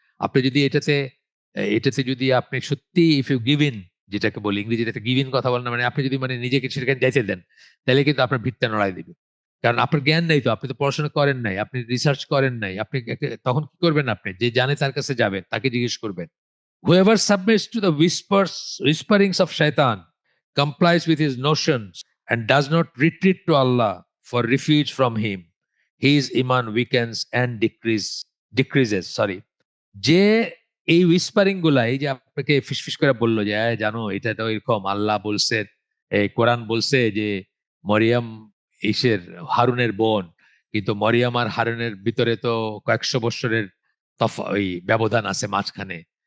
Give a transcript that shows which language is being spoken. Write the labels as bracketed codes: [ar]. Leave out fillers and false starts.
[bn] আপনি যদি এটাতে যদি আপনি সত্যি [en] if you give in, [bn] যেটাকে বলি ইংরেজিতে গিভ ইন কথা বলেন না, মানে আপনি যদি মানে নিজেকে সেখানে যাইতে দেন, তাহলে কিন্তু আপনার ভিতটা নড়াই দিবে। কারণ আপনার জ্ঞান নাই, তো আপনি তো পড়াশোনা করেন নাই, আপনি রিসার্চ করেন নাই, আপনি তখন কি করবেন? আপনি যে জানে তার কাছে যাবেন, তাকে জিজ্ঞেস করবেন। [en] Whoever submits to the whisperings of shaitan, complies with his notions, and does not retreat to Allah for refuge from him, his iman weakens and decreases. Sorry. [bn] যে এই উইসপারিং গুলা, এই যে আপনাকে ফিসফিস করে বললো যে জানো এটা তো এরকম, আল্লাহ বলছে, এই কোরআন বলছে যে মরিয়ম ইসের হারুনের বোন, কিন্তু মরিয়ম আর হারুনের ভিতরে তো কয়েকশো বৎসরের ওই ব্যবধান আছে মাঝখানে।